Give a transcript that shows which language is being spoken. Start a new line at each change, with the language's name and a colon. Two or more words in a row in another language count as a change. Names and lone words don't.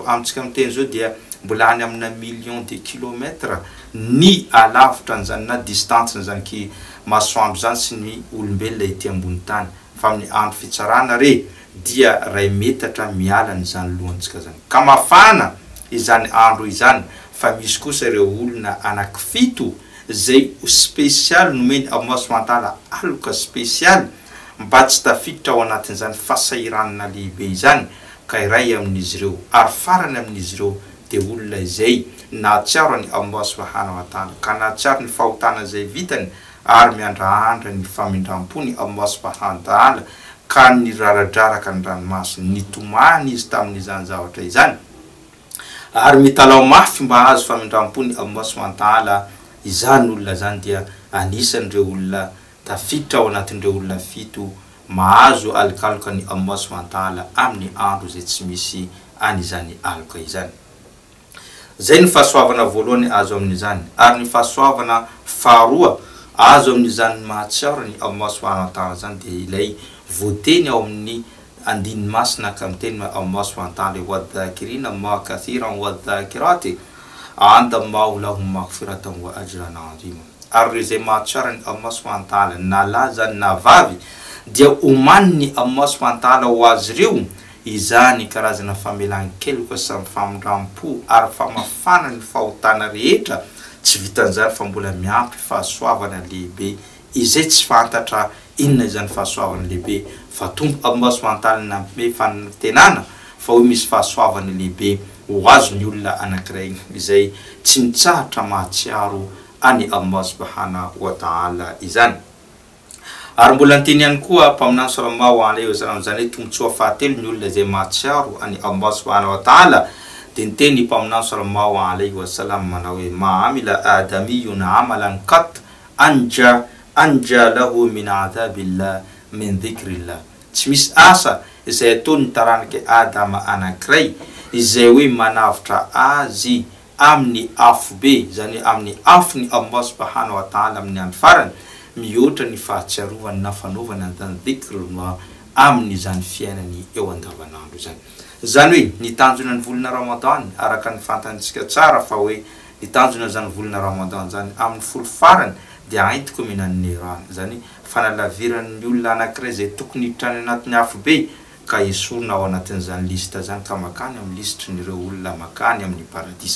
Malagasy: Amintsika miteny zao dia mbola any amina
French: million de kilomètres
Malagasy: ny alavitra n'izany na distance n'izany ki masoandro zany sy ny olombelona ety ambony tany. Fa amin'ny andro fitsarana re dia ray metatra miala n'izany lohantsika zany ka mafana izany andro izany. Fa misy kosa ireo olona anankifito zay spesialy nomeny
Arabic: الله سبحانه وتعالى
Malagasy: aloka spesialy mba tsy tafiditra ao anatin'izany fahasahiranana lehibe izany. Ka iray amin'izy ireo ary farany amin'izy ireo dia olona izay nahatsiaro ny
Arabic: الله سبحانه وتعالى
Malagasy: ka nahatsiaro ny fahotana izay vitany ary miandrahandra ny famindram-pony
Arabic: الله سبحانه وتعالى
Malagasy: ka ny raradraraka ny ranomasina nitomany izy tamin'izany zavatra izany ary mitalao mafy mba azo famindram-pony
Arabic: الله سبحانه وتعالى.
Malagasy: Izany olona zany dia anisan'ireo olona tafiditra ao anatin'ireo olona fito mahazo alokaloka ny
Arabic: الله سبحانه وتعالى
Malagasy: amin'ny andro zay tsy misy an'izany aloka izany. Zay ny fahasoavana voalohany azo amin'izany. Ary ny fahasoavana faharoa azo amin'izany mahatsiaro ny
Arabic: الله سبحانه وتعالى
Malagasy: zany dia ilay voateny ao amin'ny andiny masina ka miteny
Arabic: الله سبحانه وتعالى والذاكرين ما كثيرا والذاكرات. أعد الله لهم مغفرة وأجرا عظيما.
Malagasy: Ary zay mahatsara
Arabic: الله سبحانه وتعالى
Malagasy: na laza na vavy dia omaniny
Arabic: الله سبحانه وتعالى
Malagasy: ho azy reo izany karazana famelan-keloka samy famondram-po ary famafana ny fahotana rehetra tsy vitan'izany fa mbola miampy fahasoavana lehibe izay tsy fantatra inona izany fahasoavana lehibe fa tombo
Arabic: الله سبحانه وتعالى
Malagasy: nampime fanantenana fa hoe misy fahasoavana lehibe ho azo ny olona anankiray izay tsy nitsahatra mahatsiaro ani
Arabic: الله سبحانه وتعالى
Malagasy: izany. Ary mbola nteny ihany koa mpaminany
Arabic: صلى الله عليه وسلم
Malagasy: zany tombotsoa fahatelo ny olona zay mahatsiaro ani
Arabic: الله سبحانه وتعالى
Malagasy: dia nteny mpaminany
Arabic: صلى الله عليه وسلم
Malagasy: manao hoe
Arabic: ما عمل آدمي عملا قط أنجى له من عذاب الله من ذكر الله.
Malagasy: Tsy misy asa izay ataony taranaka Adama anankiray izay hoe manavitra azy amin'ny afo be zany amin'ny afo ny Allah subhanahu wa ta'ala amin'ny andro farany mihoatra ny fahatsiarovany na fanaovana zany dhikrullah amin'ny zany fiainany eo andavanandro zany. Zany hoe ny tanjona ny volana Ramadan araka ny fantantsika tsara fa hoe ny tanjona zany volana Ramadan zany amin'ny folo farany dia aintiko minan'ny rano zany fanalaviran'ny olona anankiray zay tokony hitrany anatin'ny afo be ka esorina ao anatin'izany lista zany ka makany amin'ny listrin'ireo olona makany amin'ny paradisa.